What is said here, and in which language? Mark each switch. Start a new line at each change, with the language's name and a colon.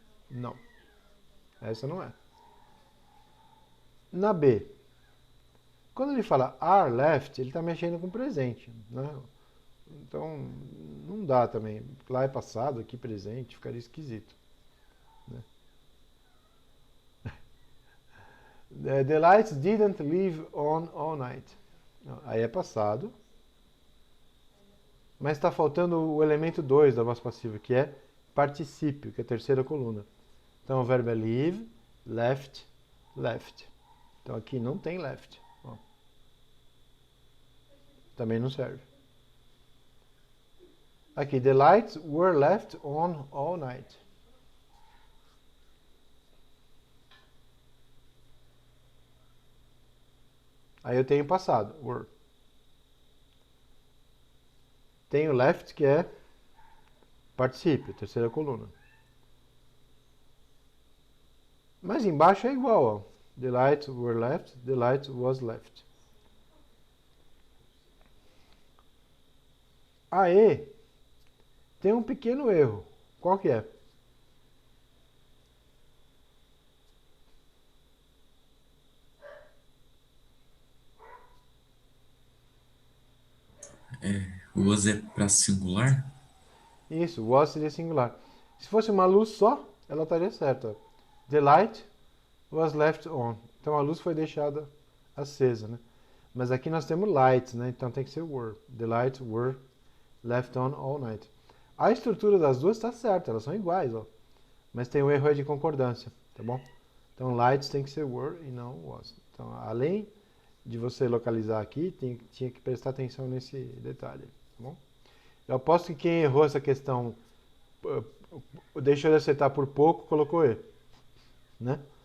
Portuguese: Não. Essa não é. Na B, quando ele fala are left, ele está mexendo com presente. Né? Então, não dá também. Lá é passado, aqui presente, ficaria esquisito. Né?
English: The lights didn't leave on all night.
Portuguese: Aí é passado. Mas está faltando o elemento 2 da voz passiva, que é particípio, que é a terceira coluna. Então o verbo é leave, left, left. Então aqui não tem left. Ó. Também não serve.
English: Aqui, the lights were left on all night.
Portuguese: Aí eu tenho passado, were. Tenho left, que é particípio, terceira coluna. Mas embaixo é igual, ó.
English: The lights were left, the light was left.
Portuguese: Aí, tem um pequeno erro. Qual que é? Was é para singular? Isso, was seria singular. Se fosse uma luz só, ela estaria certa.
English: The light was left on.
Portuguese: Então a luz foi deixada acesa, né? Mas aqui nós temos lights, né? Então tem que ser were.
English: The lights were left on all night.
Portuguese: A estrutura das duas está certa, elas são iguais, ó. Mas tem um erro aí de concordância, tá bom? Então lights tem que ser were e não was. Então, além de você localizar aqui, tinha que prestar atenção nesse detalhe, tá bom? Eu aposto que quem errou essa questão, deixou de acertar por pouco, colocou E, né?